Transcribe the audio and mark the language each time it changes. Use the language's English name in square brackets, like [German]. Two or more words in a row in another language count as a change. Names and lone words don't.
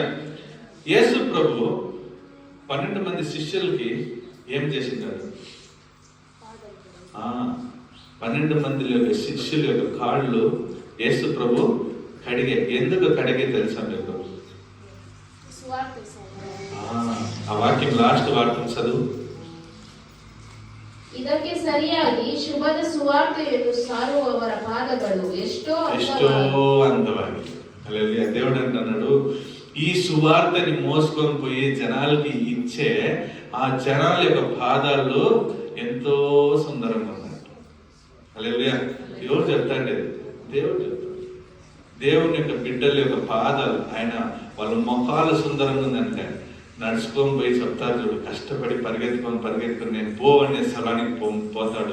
[Telugu] యేసు ప్రభు 12 మంది శిష్యులకి ఏం చేసింటారు? 12 మంది శిష్యుల యొక్క కాళ్ళు యేసు ప్రభు ఎందుకు కడిగే తెలుసా మీకు? ఆ వాక్యం లాస్ట్ వాక్యం చదువు. [Kannada] ಇದಕ್ಕೆ ಸರಿಯಾಗಿ ಶುಭದ ಸುವಾರ್ತೆಯನ್ನು ಸಾರುವವರ ಪಾದಗಳು ಎಷ್ಟೋ [Telugu] అందವಾಗಿ. హల్లెలూయా. దేవుడు అంటున్నాడు, ఈ సువార్తని మోసుకొని పోయి జనాలకి ఇచ్చే ఆ జనాల యొక్క పాదాలు ఎంతో సుందరంగా ఉన్నాయి. హల్లెలూయా. ఎవరు చెప్తాండి? దేవుడు చెప్తాడు. దేవుని యొక్క బిడ్డల యొక్క పాదాలు, ఆయన వాళ్ళ ముఖాలు సుందరంగా ఉందంటే నడుచుకొని పోయి చెప్తారు చూడు, కష్టపడి పరిగెత్తుకొని నేను అనే స్థలానికి పోతాడు.